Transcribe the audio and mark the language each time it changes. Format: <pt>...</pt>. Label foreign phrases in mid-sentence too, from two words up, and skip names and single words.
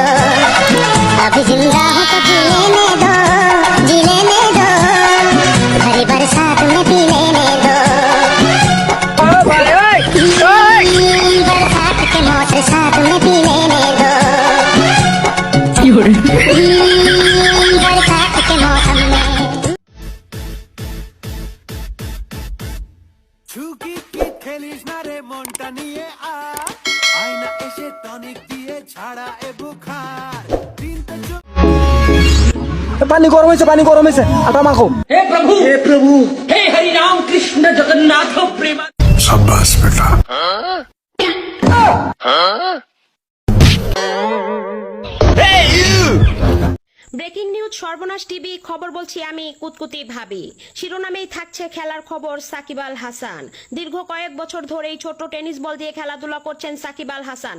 <hi>अभी जिंदा हूँ तो जी लेने दो, भरी बरसात में पी लेने दो। बरसात के मौसम साथ में पी लेने दो। बरसात के मौसम में</hi> <bn>ঝুঁকি কি খেলিস না রে মনটা নিয়ে আয়না এসে টনিক দিয়ে ছাড়া এ বুখার পানি গরম হয়েছে আটা মাখো।</bn> <hi>हे प्रभु हे हरि राम कृष्ण जगन्नाथ प्रेम। शाबाश बेटा।</hi> <en>breaking news</en> <bn>সর্বনাশ টিভি খবর বলছি আমি কুতকুতি ভাবি। শিরোনামেই থাকছে খেলার খবর সাকিব আল হাসান। দীর্ঘ কয়েক বছর ধরেই ছোট টেনিস বল দিয়ে খেলাধুলা করছেন সাকিব আল হাসান।</bn>